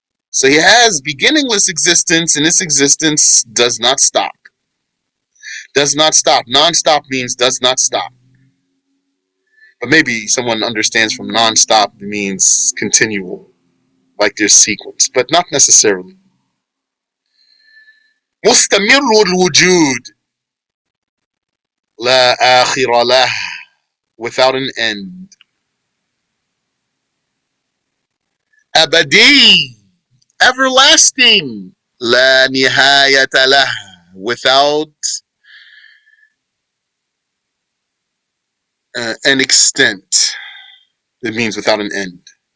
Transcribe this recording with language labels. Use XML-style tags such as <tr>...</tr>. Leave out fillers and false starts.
<en>So he has beginningless existence, and this existence does not stop. Does not stop. Non-stop means does not stop. But maybe someone understands from non-stop means continual, like there's sequence, but not necessarily.</en> <ar>مستمر الوجود لا آخر له,</ar> <en>without an end.</en> <ar>أبدي,</ar> <en>everlasting,</en> <ar>لا نهاية له,</ar> <en>without an extent. It means without an end.</en>